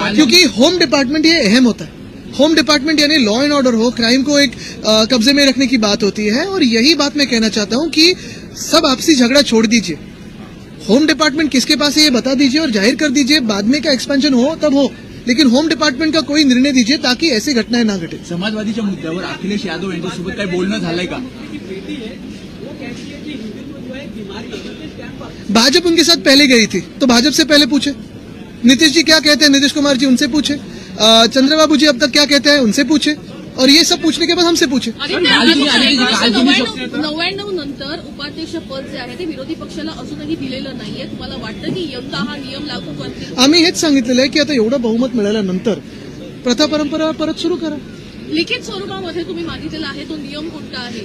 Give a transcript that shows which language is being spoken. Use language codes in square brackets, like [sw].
[hi] क्योंकि home department ये अहम होता है. होम डिपार्टमेंट यानी लॉ एंड ऑर्डर हो, क्राइम को एक कब्जे में रखने की बात होती है. और यही बात मैं कहना चाहता हूं कि सब आपसी झगड़ा छोड़ दीजिए. होम डिपार्टमेंट किसके पास है ये बता दीजिए और जाहिर कर दीजिए. बाद में का एक्सपेंशन हो तब हो, लेकिन होम डिपार्टमेंट का कोई निर्णय दीजिए ताकि ऐसी घटनाएं ना घटे. [mr] समाजवादीच्या मुद्द्यावर अखिलेश यादव यांच्यासोबत काही बोलणं झालंय का? [hi] भाजपा उनके साथ पहले गई थी, तो भाजपा से पहले पूछे। नीतीश जी क्या कहते हैं, नीतीश कुमार जी उनसे पूछे। चंद्रबाबू जी अब तक क्या कहते हैं, उनसे पूछे। और ये सब पूछने के बाद हमसे पूछे। [mr] 99 नंतर उपाध्यक्ष पद जे आहे ते विरोधी पक्षाला अजूनही दिलेलं नाहीये. तुम्हाला वाटतं की यंदा हा नियम लागू करतील? आम्ही हेच सांगितलेलं आहे की आता एवढं बहुमत मिळाल्यानंतर प्रथा परंपरा परत सुरू करा. लिखित स्वरूपामध्ये तुम्ही मागितलेला आहे तो नियम कोणता आहे?